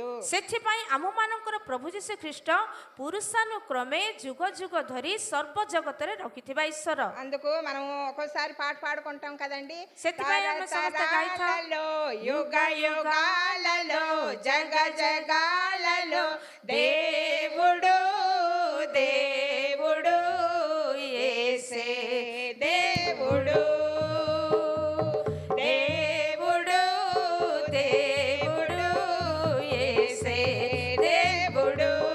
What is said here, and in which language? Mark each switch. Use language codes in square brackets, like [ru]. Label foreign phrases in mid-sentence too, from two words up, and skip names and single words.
[or] ସେଥିପାଇଁ ଆମମାନଙ୍କର ପ୍ରଭୁ ଯୀଶୁ ଖ୍ରୀଷ୍ଟ ପୁରୁଷାନୁକ୍ରମେ ଯୁଗ ଯୁଗ ଧରି ସର୍ବ ଜଗତରେ ରଖିଥିବା ଈଶ୍ୱର। [te] అందుకు మనం ఒక్కోసారి పాట పాడుకుంటాం కదండి, [or] ସେଥିପାଇଁ ଆମେ ସମସ୍ତେ ଗାଇଥାଉ, [te] తరతరాలలో యుగ యుగాలలో జగ జగాలలో దేవుడు దేవుడు యేసే దేవుడు దేవుడు దేవుడు యేసే దేవుడు